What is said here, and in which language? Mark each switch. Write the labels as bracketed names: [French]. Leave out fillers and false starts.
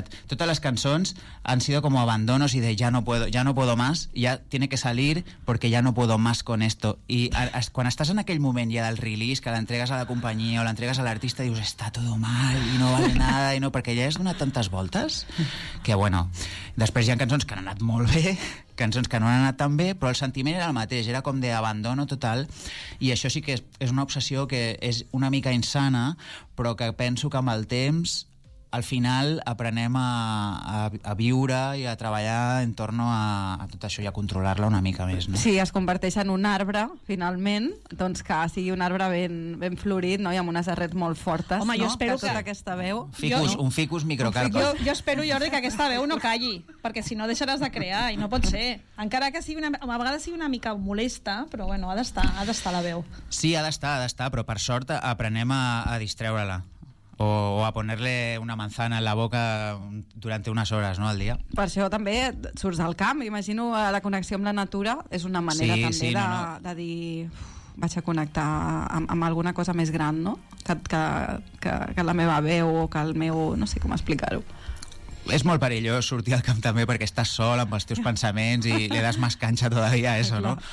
[Catalan] Totes les cançons [Spanish] han sido como abandonos y de ya no puedo más, ya tiene que salir porque ya no puedo más con esto. [Catalan] I quan estàs en aquell moment ja del release, que l'entregues a la companyia o l'entregues a l'artista, dius, [Spanish] está todo mal y no [Catalan] vale nada, y no, perquè ja has donat tantes voltes, que bueno, després hi ha cançons que han anat molt bé... cançons que no han anat tan bé, però el sentiment era el mateix, era com d'abandono total, i això sí que és una obsessió que és una mica insana, però que penso que amb el temps al final aprenem a viure i a treballar entorn a tot això i a controlar-la una mica més. No? Sí, es converteix en un arbre, finalment, doncs que sigui un arbre ben florit, no? I amb unes arrels molt fortes. Home, no? Jo espero que... tota aquesta veu... Un ficus microcarpus. Jo espero, Jordi, que aquesta veu no calli, perquè si no deixaràs de crear, i no pot ser. Encara que sigui a vegades sigui una mica molesta, però bueno, ha d'estar la veu. Sí, ha d'estar, però per sort aprenem a distreure-la. [Spanish] o a ponerle una manzana en la boca durante unas horas, ¿no?, al día. [Catalan] Per això també surts al camp, imagino, la connexió amb la natura és una manera de dir... vaig a connectar amb alguna cosa més gran, no?, que la meva veu o que el meu... no sé com explicar-ho. És molt perillós sortir al camp també perquè estàs sol amb els teus pensaments i li [Spanish] das más cancha todavía a eso, [Catalan] no?